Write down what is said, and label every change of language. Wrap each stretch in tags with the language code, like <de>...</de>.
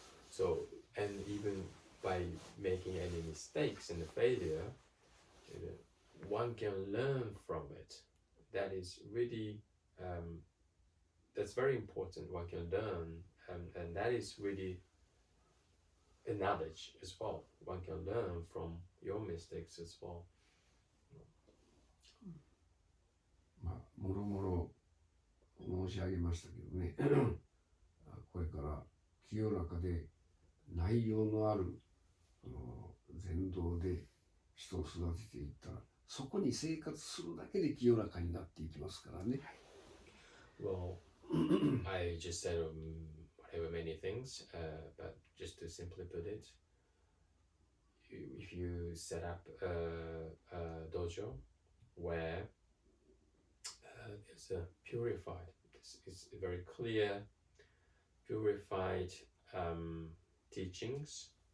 <en>So, and even by making any mistakes and failure, one can learn from it. That is really, that's very important. One can learn, and that is really a knowledge as well. One can learn from your mistakes as well.</en> <ja>もろもろ申し上げましたけどねこれから清らかで内容のある禅道で人を育てていったら、そこに生活するだけで清らかになっていきますからね。</ja> <en>Well, I just said whatever many things, but just to simply put it, if you set up a dojo where there's a purified, it's a very clear, purified teachings.</en>